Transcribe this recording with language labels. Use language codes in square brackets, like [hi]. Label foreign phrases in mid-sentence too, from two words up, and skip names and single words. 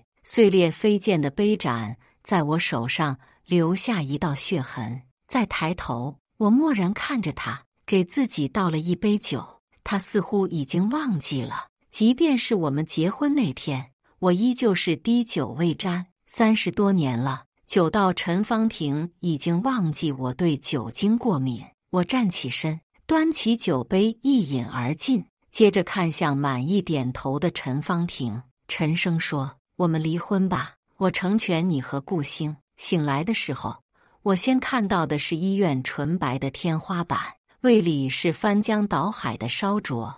[zh] 碎裂飛濺的杯盞在我手上留下一道血痕。再抬頭，我默然看着他，給自己倒了一杯酒。他似乎已經忘記了，即便是我們結婚那天，我依舊是滴酒未沾。30多年了，酒到陳芳婷已經忘記我對酒精過敏。我站起身，端起酒杯一飲而盡，接着看向滿意點頭的陳芳婷，沉聲說：“我們離婚吧，我成全你和顧星。” 醒來的時候，我先看到的是醫院純白的天花板，胃裡是翻江倒海的燒灼。